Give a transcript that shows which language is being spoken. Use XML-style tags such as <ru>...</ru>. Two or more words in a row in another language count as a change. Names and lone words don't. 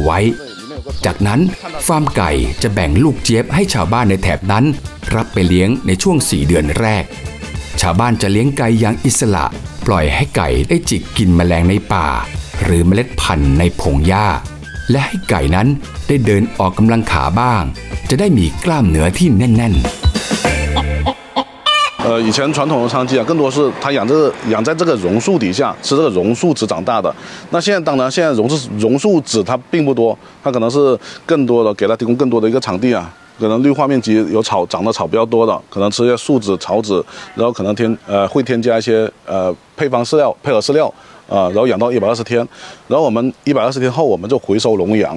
<th>ไว้จากนั้นฟาร์มไก่จะแบ่งลูกเจี๊ยบให้ชาวบ้านในแถบนั้นรับไปเลี้ยงในช่วง4 เดือนแรกชาวบ้านจะเลี้ยงไก่อย่างอิสระปล่อยให้ไก่ได้จิกกินแมลงในป่าหรือเมล็ดพันธุ์ในพงหญ้าและให้ไก่นั้นได้เดินออกกำลังขาบ้างจะได้มีกล้ามเนื้อที่แน่นๆ</th> <zh>以前传统的昌鸡更多是它养在这个榕树底下，吃这个榕树籽长大的。那现在当然，现在榕树籽它并不多，它可能是更多的给它提供更多的一个场地可能绿化面积有长的草比较多的，可能吃一些树籽、草籽，然后可能会添加一些配合饲料然后养到120天，然后我们120天后我们就回收笼养。</zh>